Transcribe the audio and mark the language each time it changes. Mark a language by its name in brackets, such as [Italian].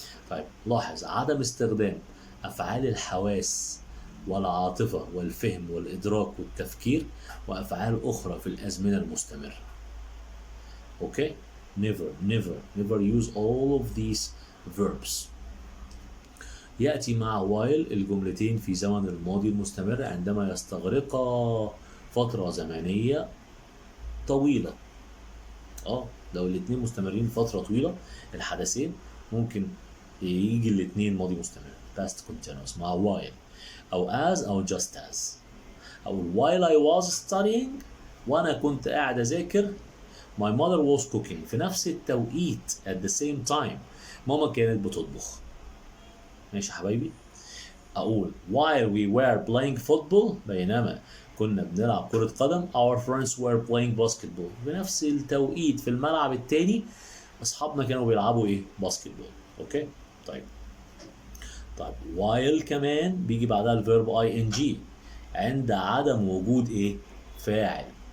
[Arabic] طيب لاحظ عدم استخدام أفعال الحواس والعاطفة والفهم والإدراك والتفكير وأفعال أخرى في الأزمنة المستمرة. [English] Okay? never use all of these verbs. [Arabic] يأتي مع while الجملتين في زمن الماضي المستمر عندما يستغرقا فترة زمنية طويلة. لو الاتنين مستمرين فترة طويلة الحدثين ممكن يجي الاتنين ماضي مستمر past continuous مع while أو as أو just as. [English] أو while I was studying [Arabic] وأنا كنت قاعد أذاكر [English] my mother was cooking، [Arabic] في نفس التوقيت [English] at the same time [Arabic] ماما كانت بتطبخ. ماشي يا حبايبي؟ أقول [English] while we were playing football [Arabic] بينما كنا بنلعب كرة قدم [English] our friends were playing basketball، [Arabic] بنفس التوقيت في الملعب التاني أصحابنا كانوا بيلعبوا إيه؟ باسكتبول. أوكي؟ طيب while كمان بيجي بعدها الفيرب ing عند عدم وجود إيه؟ فاعل.